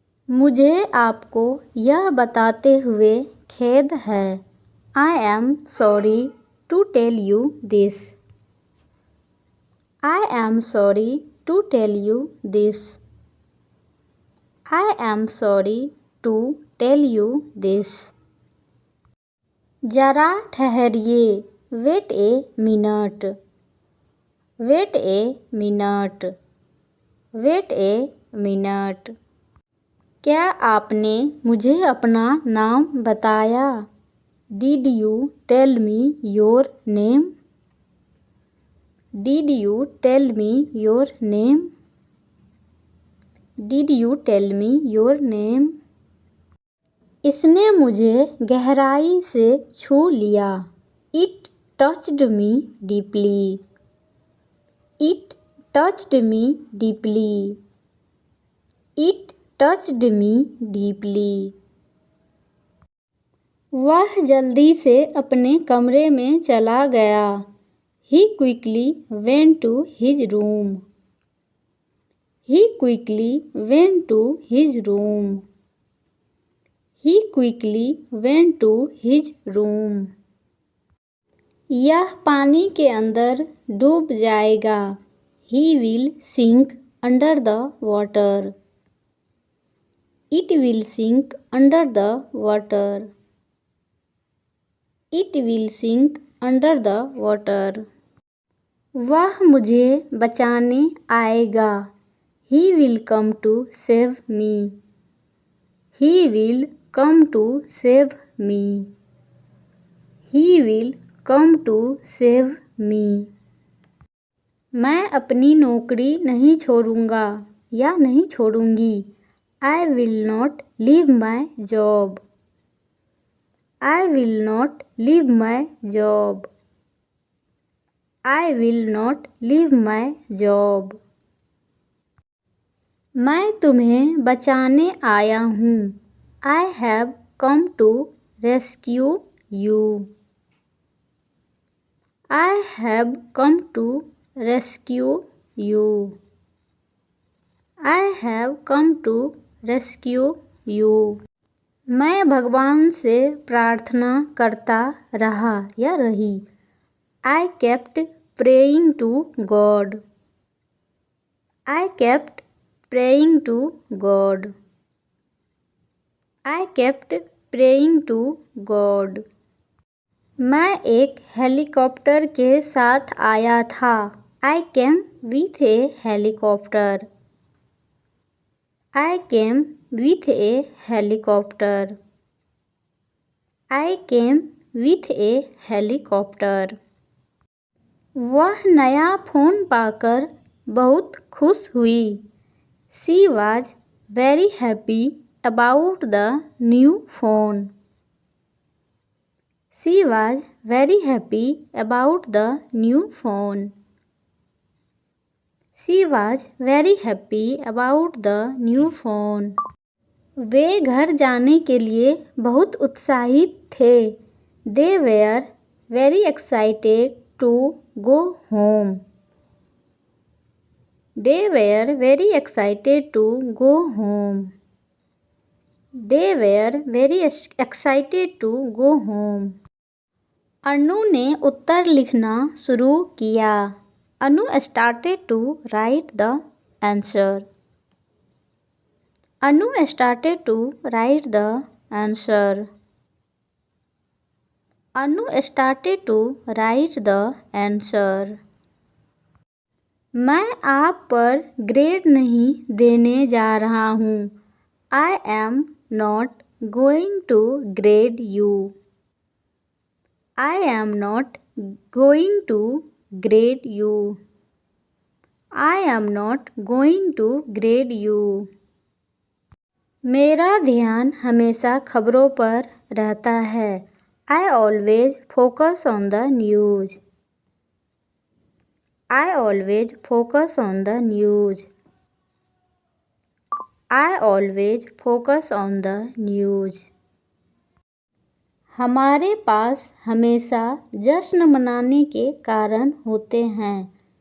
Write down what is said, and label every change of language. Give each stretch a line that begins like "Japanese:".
Hindi: मुझे आपको यह बताते हुए खेद है.
English: I am sorry to tell you this. I am sorry to tell you this. I am sorry to tell you this.
Hindi: जरा ठहरिए.
English: Wait a minute. Wait a minute. Wait a minute.
Hindi: क्या आपने मुझे अपना नाम बताया?
English: Did you tell me your name? Did you tell me your name? Did you tell me your name?
Hindi: इसने मुझे गहराई से छू लिया.
English: It touched me deeply. It touched me deeply. It touched me deeply.
Hindi: वह जल्दी से अपने कमरे में चला गया.
English: He quickly went to his room. He quickly went to his room. He quickly went to his room.
Hindi: यह पानी के अंदर डूब जाएगा.
English: He will sink under the water. It will sink under the water. It will sink under the water.
Hindi: वह मुझे बचाने आएगा.
English: He will come to save me. He will come to save me. He will come to save me.
Hindi: मैं अपनी नौकरी नहीं छोड़ूंगा या नहीं छोड़ूंगी.
English: I will not leave my job. I will not leave my job. I will not leave my job.
Hindi: मैं तुम्हें बचाने आया हूँ.
English: I have come to rescue you. I have come to rescue you. I have come to rescue you.
Hindi: मैं भगवान से प्रार्थना करता रहा या रही.
English: I kept praying to God. I kept praying to God. I kept praying to God.
Hindi: मैं एक हेलीकॉप्टर के साथ आया था.
English: I came with a helicopter. I came with a helicopter. I came with a helicopter.
Hindi: वह नया phone पाकर बहुत खुश हुई.
English: She was very happy about the new phone. She was very happy about the new phone. She was very happy about the new phone.
Hindi: वे घर जाने के लिए बहुत उत्साहित थे.
English: They were very excited to go home. They were very excited to go home. They were very excited to go home.
Hindi: अनु ने उत्तर लिखना शुरू किया.
English: Anu started to write the answer. Anu started to write the answer. Anu started to write the answer.
Hindi: मैं आप पर grade नहीं देने जा रहा हूँ.
English: I am not going to grade you. I am not going to grade you. I am not going to grade you.
Hindi: मेरा ध्यान हमेशा खबरों पर रहता है.
English: I always focus on the news. I always focus on the news. I always focus on the news.
Hindi: हमारे पास हमेशा जश्न मनाने के कारण होते हैं.